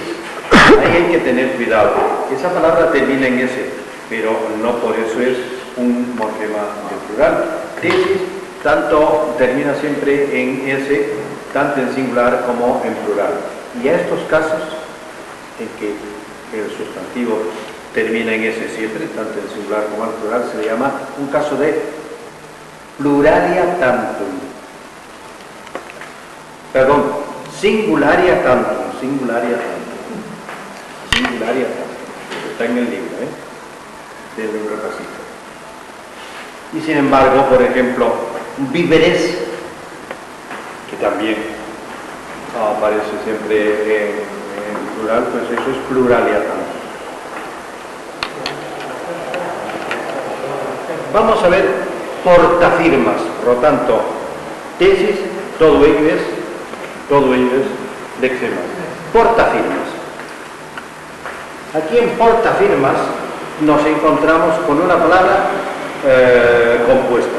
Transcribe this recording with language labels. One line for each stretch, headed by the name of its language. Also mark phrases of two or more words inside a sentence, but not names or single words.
Spanish: Ahí hay que tener cuidado. Esa palabra termina en S, pero no por eso es un morfema de plural. Tesis tanto termina siempre en S, tanto en singular como en plural. Y a estos casos en que el sustantivo termina en S siempre, tanto en singular como en plural, se le llama un caso de
Latin: pluralia tantum. Perdón, singularia tantum, singularia tantum. Singularia tantum.
Spanish: Está en el libro, del libro casito. Y sin embargo, por ejemplo, víveres, que también aparece siempre en plural, pues eso es
Latin: pluralia tantum.
Spanish: Vamos a ver portafirmas, por lo tanto, tesis, todo ello es lexemas. Portafirmas. Aquí en portafirmas nos encontramos con una palabra compuesta.